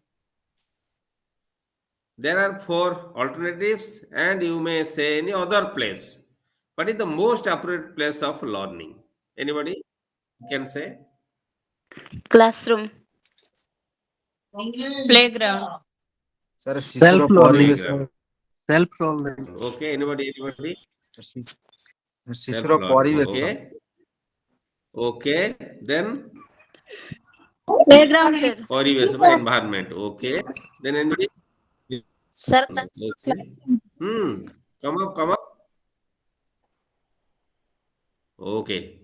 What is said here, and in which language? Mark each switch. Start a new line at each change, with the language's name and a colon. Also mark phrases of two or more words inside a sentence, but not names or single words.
English: There are 4 alternatives, and you may say any other place. What is the most appropriate place of learning? Anybody can say? Classroom. Playground.
Odia: सर शिशुर
English: self learning Playground. self learning Okay, anybody?
Odia: ଶିଶୁର
English: Self-learning.
Odia: ପରିବେଶ
English: Okay. Okay. Then Playground, sir. ପରିବେଶ, environment. Okay. Then anybody? Sir, Okay. Come up. Okay.